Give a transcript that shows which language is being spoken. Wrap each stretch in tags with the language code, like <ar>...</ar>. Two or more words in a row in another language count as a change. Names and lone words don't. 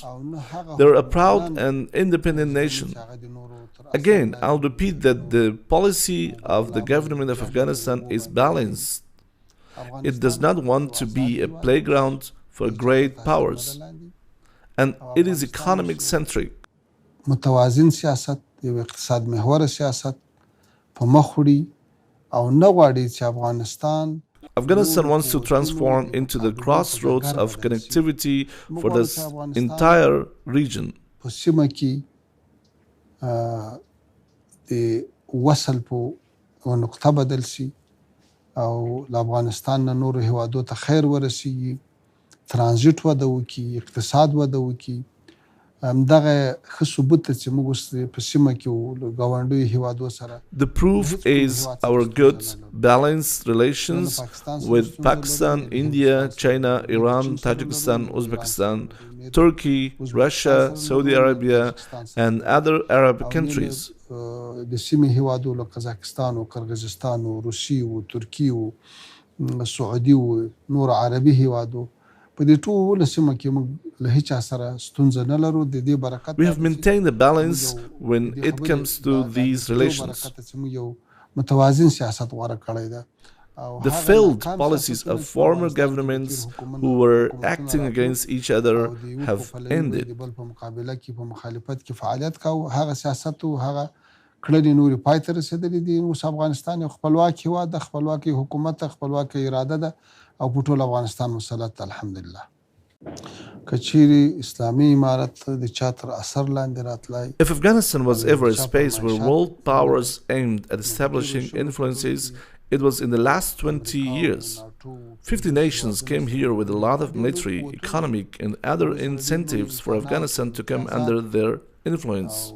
<en>They're a proud and independent nation. Again, I'll repeat that the policy of the government of Afghanistan is balanced. It does not want to be a playground for great powers, and it is economic centric.</en> <ps>متوازن سیاست یو اقتصاد محور سیاست په مخ وړي او نه غواړي چې افغانستان</ps> <en>Afghanistan wants to transform into the crossroads of connectivity for this entire region.</en> <ps>په سیمه کې د وصل په نقطه بدل سي او افغانستان نه نور هیوادو ته خیر ورسیږي ترانزیت وده وکړي اقتصاد وده وکړي همدغه ښه ثبوت چې موږ اوس په سیمه کې ګاونډیو هیوادو سره</ps> <en>The proof is our good, balanced relations with Pakistan, India, China, Iran, Tajikistan, Uzbekistan, Turkey, Russia, Saudi Arabia, and other Arab countries.</en> <ps>د سیمې هیوادو له قزاقستان او قرغیزستان او روسیې او ترکیې او سعودي او نور عربي هیوادو په دې ټول سیمه کې موږ له هیچا سره ستونزه نه لرو د دې برکت</ps> <en>We have maintained a balance when it comes to these relations.</en> <ps>یو متوازن سیاست غوره کړی ده</ps> <en>The failed policies of former governments who were acting against each other have ended.</en> <ps>په مقابله کې په مخالفت کې فعالیت کاوه هغه سیاست او هغه کړنې نورې پای ته رسېدلې دي اوس افغانستان یو خپلواک هېواد ده خپلواکي حکومت ده خپلواکه اراده ده او په ټول افغانستان مسلط الحمدلله که چیرې اسلامي امارت د چا تر اثر لاندې راتلای</ps> <en>If Afghanistan was ever a space where world powers aimed at establishing influences, it was in the last 20 years. 50 nations came here with a lot of military, economic, and other incentives for Afghanistan to come under their influence.</en>